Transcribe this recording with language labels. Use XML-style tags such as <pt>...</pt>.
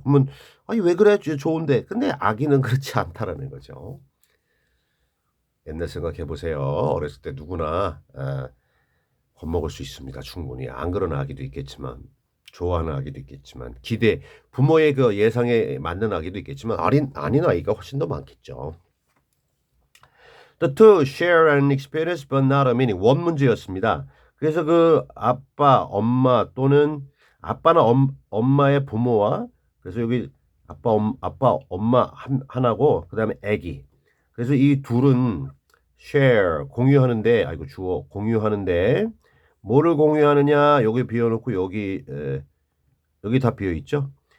<ko>그러면 아니 왜 그래 좋은데 근데 아기는 그렇지 않다라는 거죠. 옛날 생각해 보세요. 어렸을 때 누구나 겁먹을 수 있습니다. 충분히 안 그런 아기도 있겠지만 좋아하는 아기도 있겠지만 부모의 그 예상에 맞는 아기도 있겠지만 아닌 아이가 훨씬 더 많겠죠.</ko> <en>The two share an experience but not a meaning.</en> <ko>원 문제였습니다. 그래서 그 아빠, 엄마 또는 아빠나 엄마의 부모와 그래서 여기 아빠, 엄마 하나고 그다음에 아기. 그래서 이 둘은 share 공유하는데 주어 공유하는데 뭐를 공유하느냐 여기 비워놓고 여기 다 비어있죠.</ko>